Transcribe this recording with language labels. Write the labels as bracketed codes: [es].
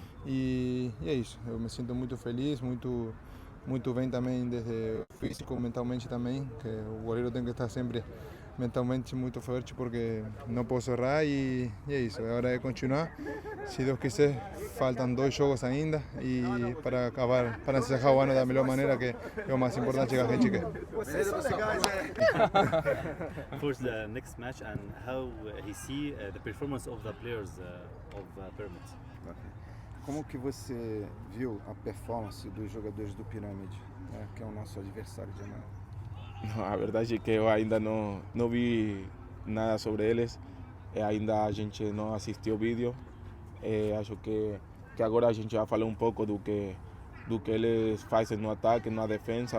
[pt] E é isso, eu me sinto muito feliz, muito bem também, desde físico, mentalmente também, que o goleiro tem que estar sempre mentalmente muito forte porque não posso errar e é isso, é hora de continuar. Se Deus quiser, faltam 2 jogos ainda e para acabar, para encerrar o ano da melhor maneira, que é o mais importante que a gente quer. [en] For the next match and how he see the performance of the players of Pyramids. [pt] Como que você viu a performance dos jogadores do Pirâmide, né, que é o nosso adversário de amanhã? Não, a verdade é que eu ainda não vi nada sobre eles, ainda a gente não assistiu o vídeo. Acho que agora a gente vai falar um pouco do que eles fazem no ataque, na defesa.